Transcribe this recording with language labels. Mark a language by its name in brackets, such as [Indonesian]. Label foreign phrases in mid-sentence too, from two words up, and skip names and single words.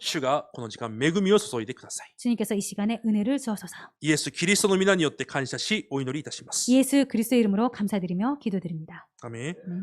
[Japanese] 主がこの時間恵みを注いでください。 [Korean] 주님께서 이 시간에 은혜를 주옵소서. [Japanese] イエス・キリストの皆によって感謝し、お祈りいたします。 [Korean] 예수 그리스도의 이름으로 감사드리며 기도드립니다. [Japanese] アメン。